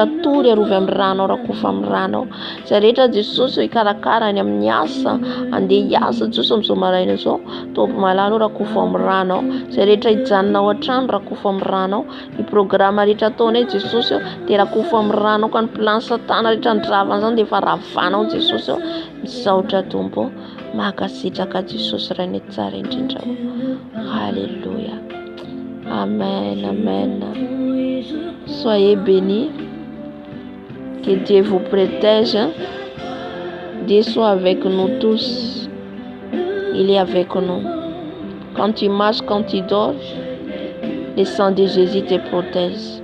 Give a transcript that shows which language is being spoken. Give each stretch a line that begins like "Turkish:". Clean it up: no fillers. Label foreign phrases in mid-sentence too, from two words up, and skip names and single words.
Malagasy: tory arovy amin'ny rano rakofa amin'ny rano zay rehetra Jesus ikarakara ny amin'ny asa andeha hiasa Jesus amin'izao maraina izao tombo malalo rakofa amin'ny rano zay rehetra hijanona ao an-trano rakofa amin'ny rano ny programa rehetra ataonay Jesus dia rakofa amin'ny rano ka ny plan satana rehetra ndravana zany dia efa ravanao Jesus misaotra tombo makasitraka Jesus rainy tsara indrindra.
French: Alléluia. Amen, amen. Soyez bénis. Que Dieu vous protège. Dieu soit avec nous tous. Il est avec nous. Quand tu marches, quand tu dors, le sang de Jésus te protège.